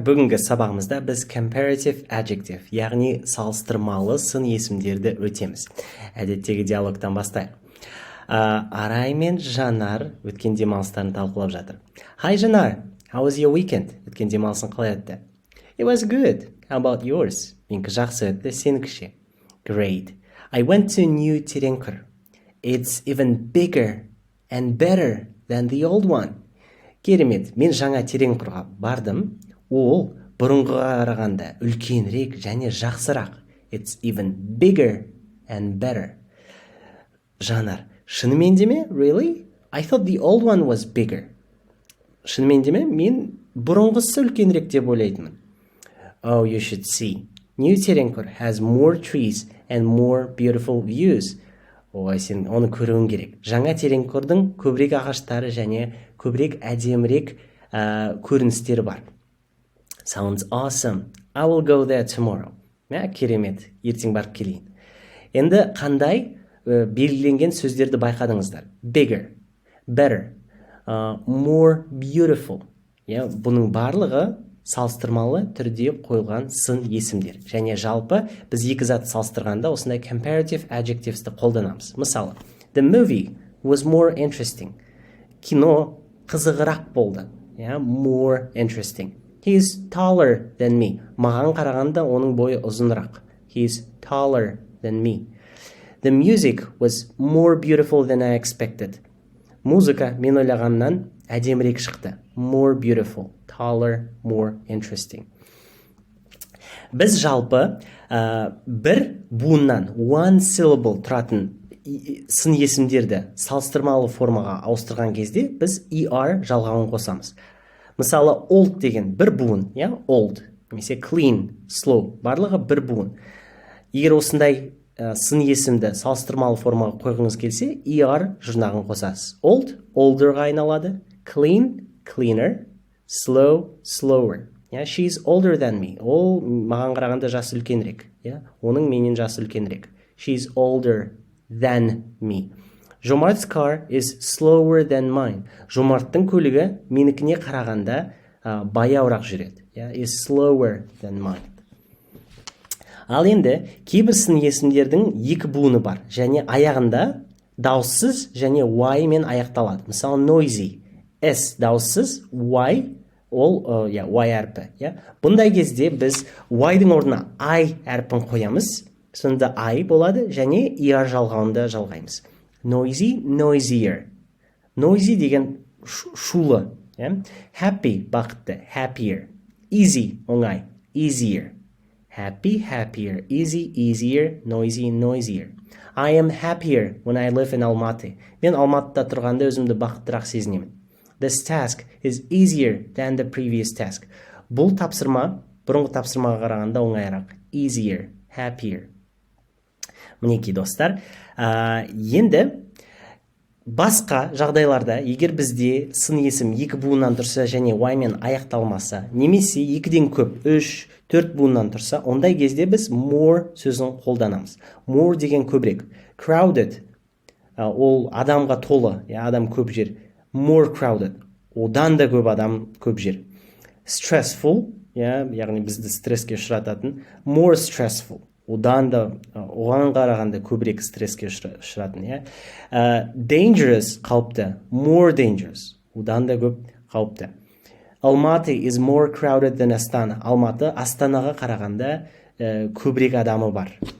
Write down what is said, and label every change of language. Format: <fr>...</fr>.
<kk>Бүгінгі сабағымызда біз Comparative Adjective, яғни салыстырмалы сын есімдерді өтеміз. Әдеттегі диалогтан бастайық. Арай мен Жанар өткен демалыстарын талқылап жатыр.</kk> <en>Hi Жанар, how was your weekend?</en> <kk>Өткен демалысын қалай өтті?</kk> <en>It was good. How about yours?</en> <kk>Менікі жақсы өтті, сенікіше?</kk> <en>Great. I went to new Тереңқыр. It's even bigger and better than the old one.</en> <kk>Керемет, мен жаңа Тереңқырға бардым. Ол бұрынғыға қарағанда үлкенірек және жақсырақ.</kk> <en>It's even bigger and better.</en> <kk>Жанар, шынымен де ме?</kk> <en>Really? I thought the old one was bigger.</en> <kk>Шынымен де ме? Мен бұрынғысы үлкенірек деп ойлайтынмын.</kk> <en>Oh, you should see. New Тереңқыр has more trees and more beautiful views.</en> <kk>Ой, сен оны көруің керек. Жаңа Тереңқырдың көбірек ағаштары және көбірек әдемірек көріністері бар.</kk> <en>Sounds awesome. I will go there tomorrow.</en> <kk>Керемет. Ертең барып келейін. Енді қандай белгіленген сөздерді байқадыңыздар?</kk> <en>Bigger, better, more beautiful.</en> <kk>Бұның барлығы салыстырмалы түрде қойылған сын есімдер. Және жалпы біз екі зат салыстырғанда осындай comparative adjectives'ті қолданамыз. Мысалы,</kk> <en>the movie was more interesting.</en> <kk>Кино қызығырақ болды.</kk> <en>More interesting. He is taller than me.</en> <kk>Маған қарағанда оның бойы ұзынырақ.</kk> <en>He is taller than me. The music was more beautiful than I expected.</en> <kk>Музыка мен ойлағаннан әдемірек шықты.</kk> <en>More beautiful, taller, more interesting.</en> <kk>Біз жалпы бір буыннан</kk> <en>one syllable</en> <kk>тұратын сын есімдерді салыстырмалы формаға ауыстырған кезде біз er жалғауын қосамыз. Мысалы, old деген бір буын, old, немесе clean, slow, барлығы бір буын. Егер осындай сын есімді салыстырмалы формаға қойғыңыз келсе, er жұрнағын қосасыз.</kk> <en>Old, olderға</en> <kk>айналады,</kk> <en>clean, cleaner, slow, slower. She's older than me.</en> <kk>Ол маған қарағанда жасы үлкенірек. Оның менен жасы үлкенірек.</kk> <en>She's older than me. Жомарт's car is slower than mine.</en> <kk>Жомарттың көлігі менікіне қарағанда баяуырақ жүреді.</kk> <en>Is slower than mine.</en> <kk>Ал енді кейбір сын есімдердің екі буыны бар және аяғында дауыссыз және y мен аяқталады. Мысалы, noisy. S дауыссыз, y ол y әрпі. Бұндай кезде біз y-дың орнына I әрпін қоямыз. Сонда I болады және er жалғауында жалғаймыз.</kk> <en>Noisy, noisier.</en> <kk>Noisy деген шулы.</kk> <en>Happy, бақытты, happier. Easy, оңай, easier. Happy, happier, easy, easier, noisy, noisier. I am happier when I live in Almaty.</en> <kk>Мен Алматыда тұрғанда өзімді бақыттырақ сезінемін.</kk> <en>This task is easier than the previous task.</en> <kk>Бұл тапсырма бұрынғы тапсырмаға қарағанда оңайырақ.</kk> <en>Easier, happier.</en> <kk>Мінекей достар, енді басқа жағдайларда егер бізде сын есім екі буыннан тұрса және y мен аяқталмаса, немесе екіден көп, 3-4 буыннан тұрса, ондай кезде біз more сөзін қолданамыз. More деген көбірек. Crowded, ол адамға толы, адам көп жер.</kk> <en>More crowded,</en> <kk>одан да көп адам көп жер. Stressful, яғни бізді стресске ұшырататын.</kk> <en>More stressful,</en> <kk>одан да оған қарағанда көбірек стресске ұшыратын. Dangerous, қауіпті.</kk> <en>More dangerous,</en> <kk>одан да көп қауіпті.</kk> <en>Almaty is more crowded than Astana.</en> <kk>Алматы Астанаға қарағанда көбірек адамы бар.</kk>